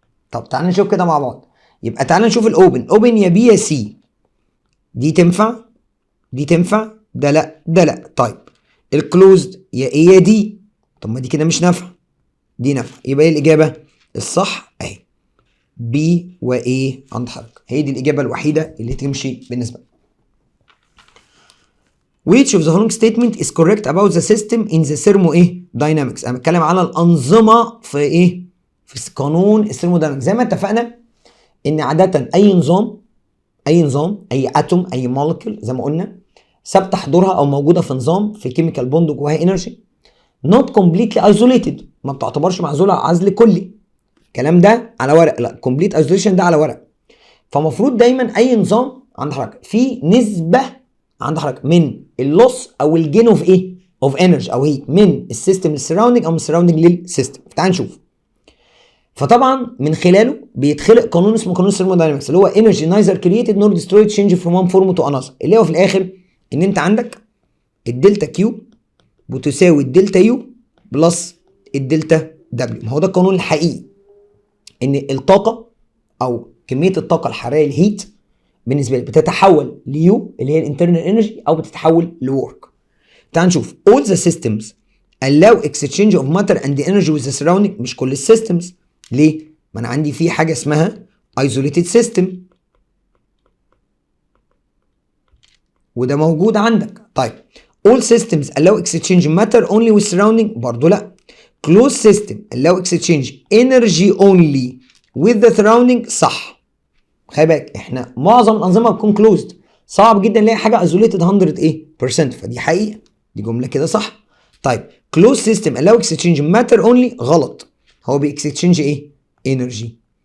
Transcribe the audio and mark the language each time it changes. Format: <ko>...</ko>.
<ar>طب تعالى نشوف كده مع بعض. يبقى تعالى نشوف الاوبن، اوبن يا بي يا سي، دي تنفع دي تنفع، ده لا ده لا. طيب الكلوزد يا ايه يا دي، طب ما دي كده مش نافعه، دي نافعه. يبقى ايه الاجابه الصح؟ اهي بي وايه عند حضرتك، هي دي الاجابه الوحيده اللي تمشي بالنسبه لنا.</ar> <en>Which of the following statement is correct about the system in the thermodynamics؟</en> <ar>انا بتكلم على الانظمه في ايه؟ في قانون الثيرموداينامكس. زي ما اتفقنا ان عاده اي نظام، اي اتوم، اي مولكيول زي ما قلنا ثابته حضورها او موجوده في نظام في كيميكال بوند جواها انرجي،</ar> <en>not completely isolated،</en> <ar>ما بتعتبرش معزوله عزل كلي. الكلام ده على ورق، لا</ar> <en>complete isolation</en> <ar>ده على ورق. فمفروض دايما اي نظام عند حضرتك في نسبه عند حضرتك من اللوس او الجين اوف ايه؟ اوف انرجي او هيت من السيستم للسراوندنج او من السراوندنج للسيستم. تعال نشوف. فطبعا من خلاله بيتخلق قانون اسمه قانون الثيرموداينامكس، اللي هو</ar> <en>energy neither created nor destroyed change from one form to another,</en> <ar>اللي هو في الاخر ان انت عندك الدلتا كيو بتساوي الدلتا يو بلس الدلتا دبليو. ما هو ده القانون الحقيقي، ان الطاقه او كميه الطاقه الحراريه الهيت بالنسبه لي بتتحول ليو اللي هي الانترنال انرجي او بتتحول لورك. تعال نشوف.</ar> <en>all the systems allow exchange of matter and energy with the surrounding.</en> <ar>مش كل السيستمز. ليه؟ ما انا عندي في حاجه اسمها</ar> <en>isolated system</en> <ar>وده موجود عندك.</ar> <en>طيب all systems allow exchange matter only with surrounding،</en> <ar>برضو لا.</ar> <en>closed system allow exchange energy only with the surrounding،</en> <ar>صح. خلي بالك احنا معظم الانظمه بتكون closed، صعب جدا نلاقي حاجه</ar> <en>isolated 100%،</en> <ar>فدي حقيقه، دي جمله كده صح. طيب</ar> <en>closed system allow exchange matter only،</en> <ar>غلط، هو بيكستشينج ايه؟ انرجي.</ar>